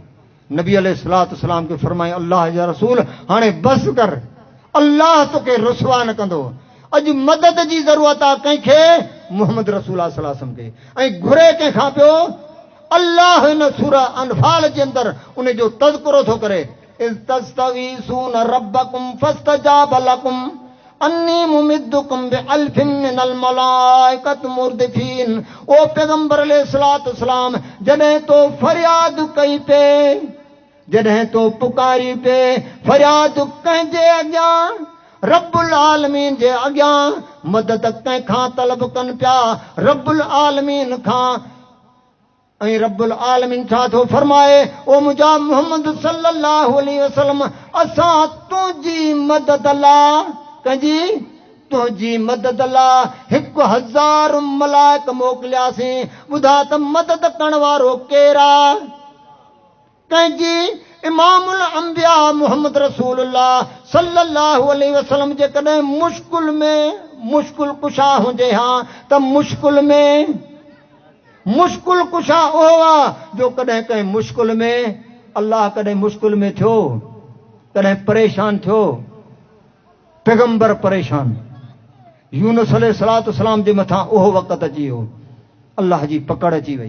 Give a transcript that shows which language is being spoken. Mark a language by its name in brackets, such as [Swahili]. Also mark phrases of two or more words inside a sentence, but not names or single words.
[Sindhi] नबी [Arabic] عليه الصلاة والسلام [Sindhi] खे फरमाई, अल्लाह जा रसूल हाणे बस कर, अल्लाह तोखे रुसवा न कंदो। अॼु मदद जी ज़रूरत आहे कंहिंखे, मोहम्मद रसूलुल्लाह [Arabic] صلى الله عليه وسلم [Sindhi] खे। ऐं घुरे कंहिंखां पियो, अल्लाह हिन सूरह अनफाल जे अंदरि उन जो तज़किरो थो करे, [Arabic] إذ تستغيثون ربكم فاستجاب لكم أني ممدكم بألف من الملائكة مردفين. [Sindhi] ओ पैगंबर [Arabic] عليه الصلاة والسلام, [Sindhi] जॾहिं तो फरियाद कई पे, जॾहिं तो पुकारी पे, फरियाद कंहिंजे अॻियां, [Arabic] رب العالمين [Sindhi] जे अॻियां मदद कंहिंखां तलब कनि पिया, [Arabic] رب العالمين [Sindhi] खां। ऐं [Arabic] رب العالمين [Sindhi] छा थो फरमाए, ओ मुंहिंजा मोहम्मद [Arabic] صلى الله عليه وسلم, [Sindhi] असां तुंहिंजी मदद लाइ, कंहिंजी, तुंहिंजी मदद लाइ 1000 मलाइक मोकिलियासीं। ॿुधा त मदद करण वारो केरु आहे? कंहिंजी? [Arabic] إمام الأنبياء [Sindhi] मोहम्मद रसूलुल्लाह [Arabic] صلى الله عليه وسلم [Sindhi] जेकॾहिं मुश्किल में मुश्किल कुशा हुजे हा त मुश्किल कुशा उहो आहे जो कॾहिं कंहिं मुश्किल में, अल्लाह कॾहिं मुश्किल में थियो, कॾहिं परेशान थियो, पैगंबर परेशान, यूनुस [Arabic] عليه الصلاة والسلام [Sindhi] जे मथां उहो वक़्तु अची वियो, अल्लाह जी पकड़ अची वई।